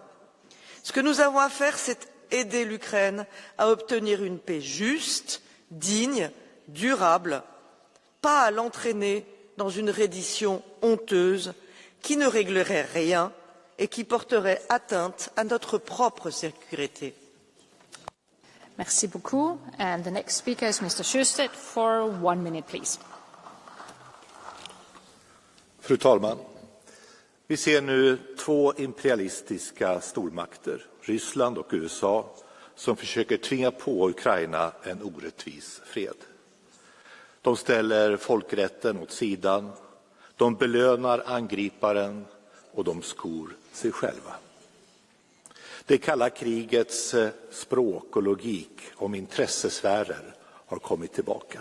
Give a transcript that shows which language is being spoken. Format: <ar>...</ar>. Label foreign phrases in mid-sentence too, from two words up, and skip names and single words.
<fr>Ce que nous avons à faire, c'est aider l'Ukraine à obtenir une paix juste, digne, durable, pas à l'entraîner dans une reddition honteuse qui ne réglerait rien et qui porterait atteinte à notre propre sécurité. Merci beaucoup.</fr> <en>And the next speaker is Mr. Sjöstedt for 1 minute, please.</en> <sv>Fru talman! Vi ser nu två imperialistiska stormakter, Ryssland och USA, som försöker tvinga på Ukraina en orättvis fred. De ställer folkrätten åt sidan, de belönar angriparen och de skor sig själva. Det kalla krigets språk och logik om intressesfärer har kommit tillbaka.</sv>